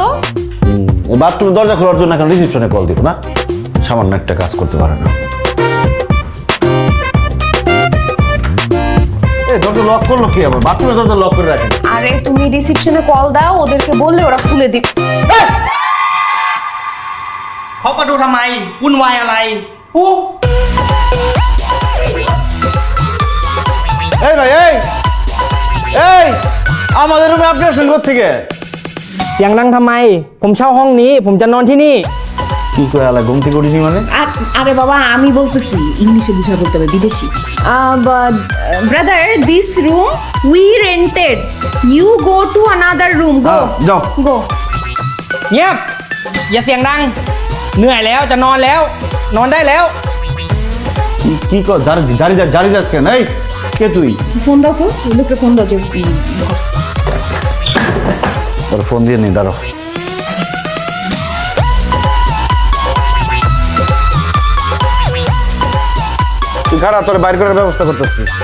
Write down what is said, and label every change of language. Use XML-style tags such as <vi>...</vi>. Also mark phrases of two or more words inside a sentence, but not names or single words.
<bn>বাথরুমের দরজা খোলার জন্য এখন রিসেপশনে কল দিব না? সামান্য একটা কাজ করতে পারে না। এই দরজা লক করলো কি আবার? বাথরুমের দরজা লক করে রাখেন। আরে তুমি রিসেপশনে কল দাও, ওদেরকে বললে ওরা খুলে দিবে।</bn> <th>เขามาดูทำไมวุ่นวายอะไรอู้</th> <bn>এই ভাই, এই এই আমাদের রুমে আপনি আসছেন কোত্থেকে?</bn> <th>เสียงดังทำไม ผมเช่าห้องนี้ ผมจะนอนที่นี่</th> <bn>কি করে আলা ঘুম থেকে উঠিনি মানে? আরে বাবা, আমি বলতেছি, ইংলিশে বুঝা বলতে হবে, বিদেশি।</bn> <en>Brother, this room we rented, you go to another room. গো</en> <bn>যাও। গো।</bn> <th>เงียบ อย่าเสียงดัง เหนื่อยแล้วจะนอนแล้ว นอนได้แล้ว</th> <bn>কি কর জারি যাস কেন? এই কে তুই? ফোন দাও তো, ওই লোকটা ফোন দাও যে বস। তোর ফোন দিয়ে নি, দাঁড়ো। তুই খারাপ, তোর বাইর করার ব্যবস্থা করতেছি।</bn>